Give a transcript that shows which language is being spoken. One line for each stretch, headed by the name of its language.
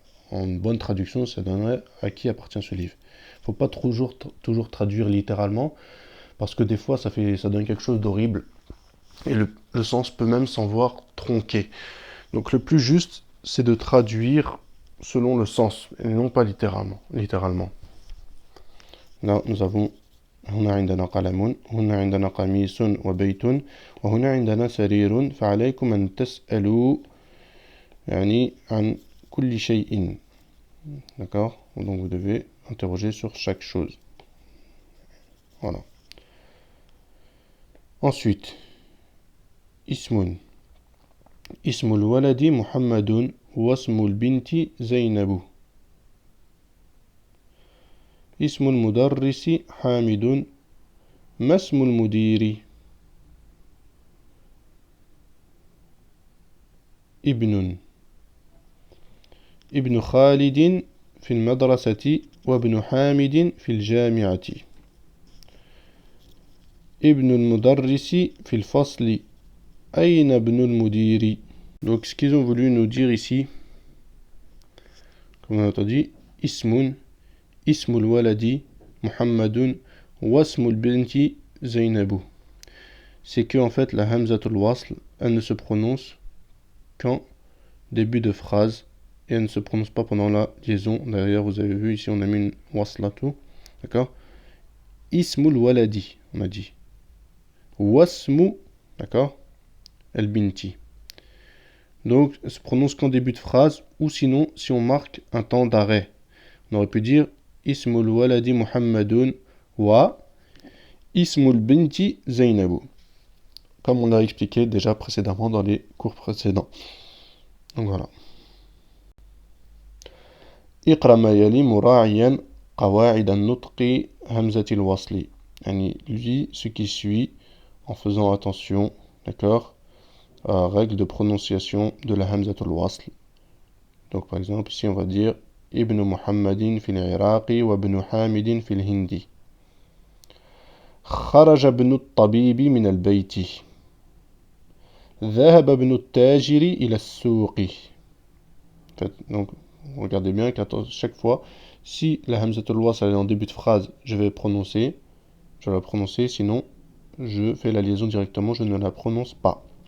French: En bonne traduction, ça donnerait à qui appartient ce livre. Il ne faut pas toujours traduire littéralement, parce que des fois, ça donne quelque chose d'horrible, et le sens peut même s'en voir tronqué. Donc le plus juste, c'est de traduire selon le sens, et non pas littéralement. Là, nous avons
Arabic: هنا عندنا قلم هنا عندنا قميص وبيت وهنا عندنا سرير فعليكم أن تسألوا يعني عن كل شيء.
French: D'accord? Donc vous devez interroger sur chaque chose. Voilà. Ensuite,
Arabic: اسم الولد محمد واسم البنت زينب. اسم المدرس حامد ما اسم المدير؟ ابن خالد في المدرسة وابن حامد في الجامعة. ابن المدرس في الفصل أين ابن المدير؟
French: Donc ce qu'ils ont voulu nous dire ici, comme on a entendu,
Arabic: ismun, ismul waladi, muhammadun, wasmul binti, zainabu.
French: C'est que en fait la hamzatul wasl, elle ne se prononce qu'en début de phrase et elle ne se prononce pas pendant la liaison. D'ailleurs, vous avez vu ici, on a mis une waslatu. D'accord?
Arabic: Ismul waladi,
French: on a dit. Wasmu, d'accord? El binti. Donc, elle se prononce qu'en début de phrase, ou sinon, si on marque un temps d'arrêt. On aurait pu dire
Arabic: Ismul waladi Muhammadun wa Ismul binti Zainabu.
French: Comme on l'a expliqué déjà précédemment dans les cours précédents. Donc voilà.
Arabic: اقرأ ما يلي مراعيا قواعد النطق همزة الوصل. يعني
French: lis ce qui suit en faisant attention, d'accord, règle de prononciation de la hamzatul wasl. Donc par exemple ici on va dire
Arabic: Ibn Muhammadin fil Iraqi wa Ibn Hamidin fil Hindi. خرج ابن الطبيب من البيت. ذهب ابن التاجر إلى السوق.
French: Donc regardez bien qu'à chaque fois, si la hamzatul wasl est en début de phrase, je vais la prononcer, sinon je fais la liaison directement, je ne la prononce pas.